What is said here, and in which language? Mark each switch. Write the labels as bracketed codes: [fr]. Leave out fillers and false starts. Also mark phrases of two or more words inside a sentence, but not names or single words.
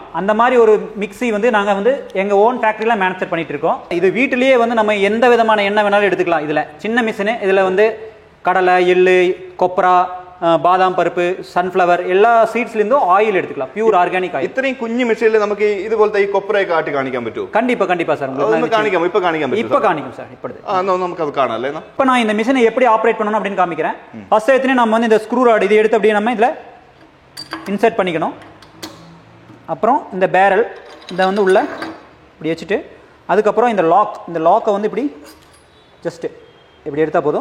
[ta] அந்த மாதிரி ஒரு மிக்ஸி வந்து நாங்கள் வந்து எங்கள் [en] own factory [ta] மேனுஃபேக்சர் பண்ணிட்டு இருக்கோம். இது வீட்டிலேயே வந்து நம்ம எந்த விதமான எண்ணெய் வேணாலும் எடுத்துக்கலாம். இதில் சின்ன மிஷினு, இதில் வந்து கடலை, எள்ளு, கொப்பரா, பாதாம் பருப்பு, சன்ஃப்ளவர் எல்லா சீட்ஸ்லேருந்தும் ஆயில் எடுத்துக்கலாம். [en] pure organic oil. [ml] ഇത്രയും കുഞ്ഞു മെഷീനിൽ നമുക്ക് ഇതുപോലത്തെ ഈ കൊപ്രയൊക്കെ ആട്ടി കാണിക്കാൻ പറ്റുമോ? [ta] கண்டிப்பா சார். உங்களுக்கு காணிക്കാം. இப்போ காணிக்கும் சார். [ml] നമുക്ക് அது കാണാം അല്ലേ? [ta] இப்போ நான் இந்த மிஷினை எப்படி ஆப்ரேட் பண்ணணும் அப்படின்னு காமிக்கிறேன். ஃபர்ஸ்ட் எடுத்துனே நம்ம வந்து இந்த [en] screw rod [ta] இதை எடுத்து அப்படியே நம்ம இதில் இன்சர்ட் பண்ணிக்கணும். அப்புறம் இந்த பேரல் இதை வந்து உள்ள இப்படி வச்சுட்டு அதுக்கப்புறம் இந்த லாக்கை வந்து இப்படி ஜஸ்ட்டு இப்படி எடுத்தால் போதும்.